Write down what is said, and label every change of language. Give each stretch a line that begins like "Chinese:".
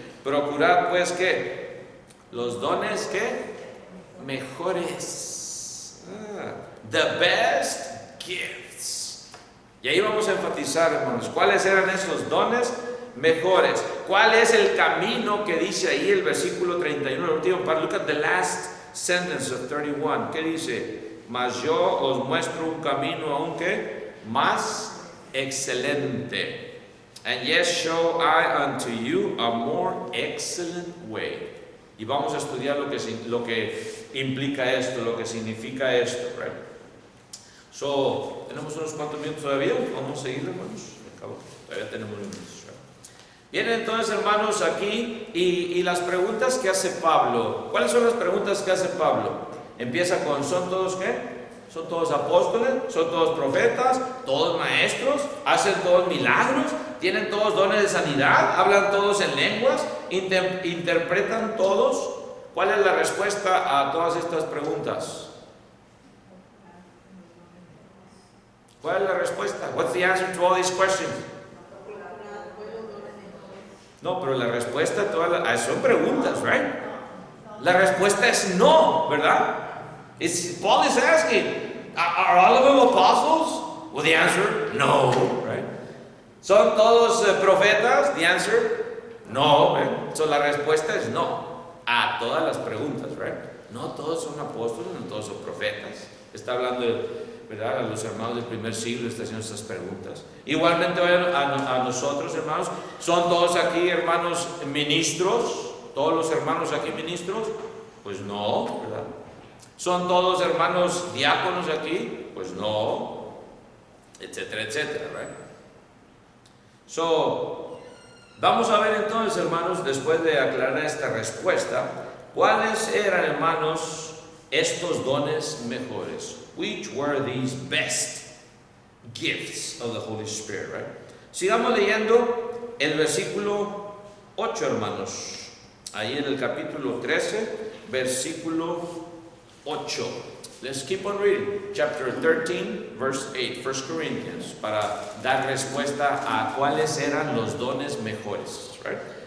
Spanish: Procurad pues que los dones que mejores.
English: The best gifts.
Spanish: Y ahí vamos a enfatizar, hermanos, cuáles eran esos dones mejores. ¿Cuál es el camino que dice ahí el versículo 31, el último part?
English: Look at the last sentence of 31.
Spanish: ¿Qué dice? Mas yo os muestro un camino aunque más excelente.
English: And yes, show I unto you a more excellent way.
Spanish: Y vamos a estudiar lo que implica esto, lo que significa esto, right? So, tenemos unos cuantos minutos todavía. Vamos a seguir, hermanos. Todavía tenemos minutos. Right? Vienen entonces, hermanos, aquí y las preguntas que hace Pablo. ¿Cuáles son las preguntas que hace Pablo? Empieza con, ¿son todos qué? ¿Son todos apóstoles? ¿Son todos profetas? ¿Todos maestros? ¿Hacen todos milagros? ¿Tienen todos dones de sanidad? ¿Hablan todos en lenguas? ¿Interpretan todos? ¿Cuál es la respuesta a todas estas preguntas? ¿Cuál es la respuesta?
English: What's the answer to all these questions?
Spanish: No, pero la respuesta a todas son preguntas, right? La respuesta es no, ¿verdad?
English: Paul is asking, are all of them apostles? Well, the answer, no, right?
Spanish: ¿Son todos profetas?
English: The answer, no, right?
Spanish: So la respuesta es no a todas las preguntas, right? No todos son apóstoles, no todos son profetas. Está hablando, ¿verdad? A los hermanos del primer siglo está haciendo estas preguntas. Igualmente a nosotros, hermanos, ¿son todos aquí, hermanos, ministros? ¿Todos los hermanos aquí ministros? Pues no, ¿verdad? ¿Son todos hermanos diáconos aquí? Pues no, etcétera, etcétera, right? So, vamos a ver entonces, hermanos, después de aclarar esta respuesta, ¿cuáles eran, hermanos, estos dones mejores?
English: Which were these best gifts of the Holy Spirit, right?
Spanish: Sigamos leyendo el versículo 8, hermanos. Ahí en el capítulo 13, versículo 8.
English: Let's keep on reading. Chapter 13, verse 8, 1 Corinthians,
Spanish: para dar respuesta a cuáles eran los dones mejores, right?